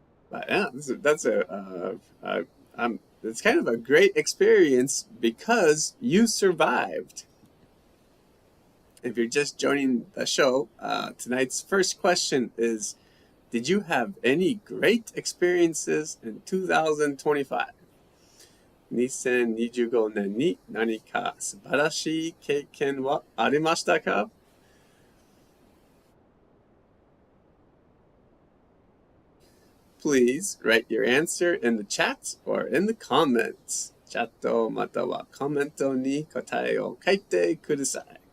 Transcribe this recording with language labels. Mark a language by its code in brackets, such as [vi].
[en] But yeah, it's kind of a great experience because you survived. If you're just joining the show, tonight's first question is, did you have any great experiences in 2025? [ja] 2025年に何か素晴らしい経験はありましたか? [en] Please write your answer in the chat or in the comments. [ja] チャットまたはコメントに答えを書いてください。